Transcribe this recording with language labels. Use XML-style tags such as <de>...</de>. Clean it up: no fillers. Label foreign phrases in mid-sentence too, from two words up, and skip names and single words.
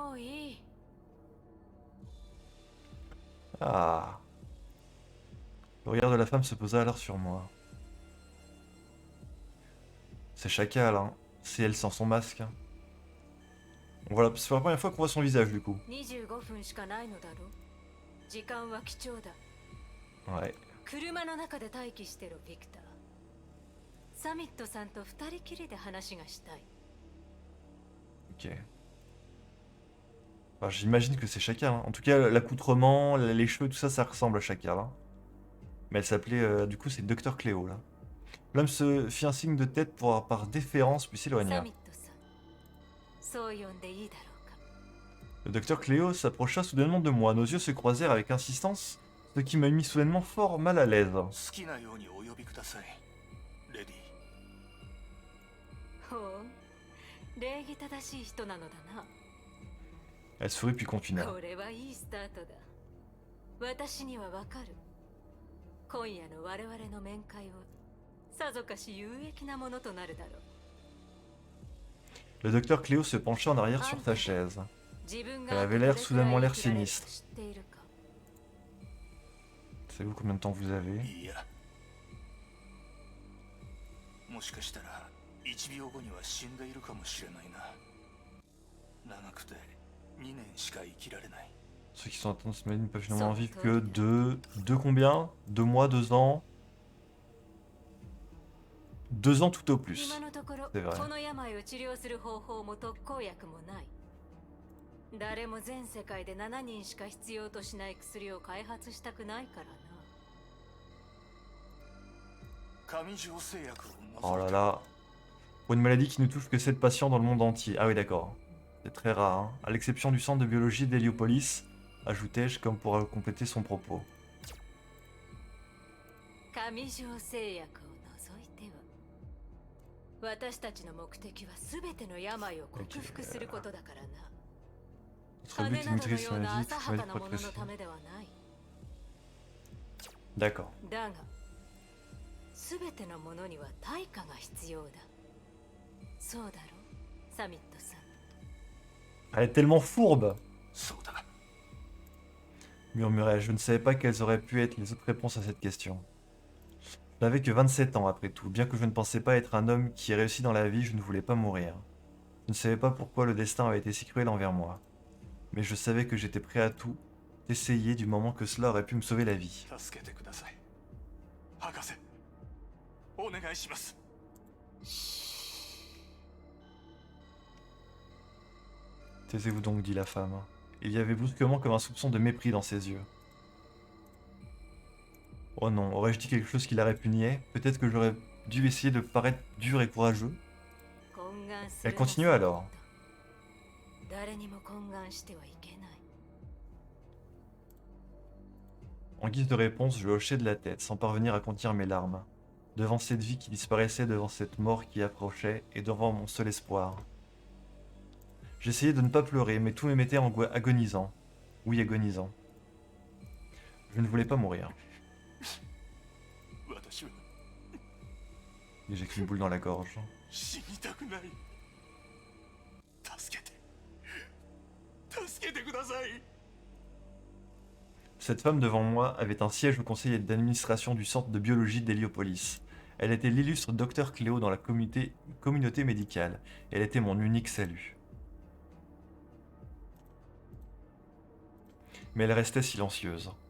<fr>Ah. Le regard de la femme se posa alors sur moi. C'est Chacal, hein. C'est elle sans son masque. Hein. Voilà, c'est la première fois qu'on voit son visage du coup.</fr> <ja>25 分しかないのだろ。時間は貴重だ。</ja> <fr>Ouais.</fr> <ja>車の中で待機してろ、ビクター。サミットさんと二人きりで話がしたい。</ja> <fr>Ok. Enfin, j'imagine que c'est Chacal. Hein. En tout cas, l'accoutrement, les cheveux, tout ça, ça ressemble à Chacal. Hein. Mais elle s'appelait, du coup, c'est Docteur Cléo là. L'homme se fit un signe de tête pour, par déférence, puis</fr> <ja>サ</ja> <fr>s'éloigna.</fr> <ja>ミットさん、そう呼んでいいだろうか。</ja> <fr>Le docteur Cléo s'approcha soudainement de moi. Nos yeux se croisèrent avec insistance, ce qui m'a mis soudainement fort mal à l'aise.</fr> <ja>好きなようにお呼びくださいレディほう、礼儀正しい人なのだな。</ja> <fr>Elle sourit puis continua.</fr> <ja>これはいいスタートだ。私にはわかる。今夜の我々の面会はさぞかし有益なものとなるだろう。</ja> <fr>Le docteur Cléo se pencha en arrière sur sa chaise.</fr> <ja>自分</ja> <fr>Elle</fr> <ja>が</ja> <fr>avait l'air</fr> <ja>どれくらい</ja> <fr>soudainement l'air</fr> <ja>生きられるか</ja> <fr>sinistre.</fr> <ja>知っているか。</ja> <fr>Savez-vous combien de temps vous avez?</fr> <ja>いやもしかしたら1秒後には死んでいるかもしれないな長くて2年しか生きられない</ja> <fr>Ceux qui sont atteints de cette maladie ne peuvent finalement vivre que deux combien? 2 mois, 2 ans? 2 ans tout au plus.</fr> <ja>今のところ</ja> <fr>C'est vrai.</fr> <ja>この病を治療する方法も特効薬もない。誰も全世界で7人しか必要としない薬を開発したくないからな。上条製薬を</ja> <fr>Oh</fr> <ja>除</ja> <fr>là</fr> <ja>いて</ja> <fr>là. Pour une maladie qui ne touche que 7 patients dans le monde entier. Ah oui, d'accord. C'est très rare. Hein. À l'exception du centre de biologie d'Héliopolis, ajoutai-je comme pour compléter son propos.</fr> <ja>上条製薬を除いては、私たちの目的は全ての病を克服することだからな。</ja> <fr>Notre but</fr> <ja>金</ja> <fr>est de</fr> <ja>などの</ja> <fr>maîtriser</fr> <ja>よ</ja> <fr>cette</fr> <ja>うな</ja> <fr>maladie,</fr> <ja>浅</ja> <fr>toute</fr> <ja>は</ja> <fr>maladie</fr> <ja>かなものの</ja> <fr>progressive.</fr> <ja>ためではない。</ja> <fr>D'accord.</fr> <ja>だが、全てのものには対価が必要だ。そうだろ、サミットさん。</ja> <fr>Elle est tellement fourbe,</fr> <ja>そうだ</ja> <fr>murmurai-je. Je ne savais pas quelles auraient pu être les autres réponses à cette question. Je n'avais que 27 ans après tout. Bien que je ne pensais pas être un homme qui réussit dans la vie, je ne voulais pas mourir. Je ne savais pas pourquoi le destin avait été si cruel envers moi. Mais je savais que j'étais prêt à tout essayer du moment que cela aurait pu me sauver la vie.</fr> <ja>助けてください博士お願いします</ja> <fr>Taisez-vous donc, dit la femme. Il y avait brusquement comme un soupçon de mépris dans ses yeux. Oh non, aurais-je dit quelque chose qui la répugnait? Peut-être que j'aurais dû essayer de paraître dur et courageux.</fr> <ja>懇願す</ja> <fr>Elle</fr> <ja>るのも</ja> <fr>continua alors.</fr> <ja>誰にも懇願してはいけない。</ja> <fr>En guise de réponse, je hochai de la tête, sans parvenir à contenir mes larmes. Devant cette vie qui disparaissait, devant cette mort qui approchait, et devant mon seul espoir. J'essayais de ne pas pleurer, mais tout me mettait agonisant. Oui, agonisant. Je ne voulais pas mourir.</fr> <ja>私は</ja> <fr>Et j'ai qu'une boule dans la gorge.</fr> <ja>死にたくない助けて助けてください</ja> <fr>Cette femme devant moi avait un siège au conseil d'administration du centre de biologie d'Héliopolis. Elle était l'illustre docteur Cléo dans la communauté médicale. Elle était mon unique salut. Mais elle restait silencieuse.</fr>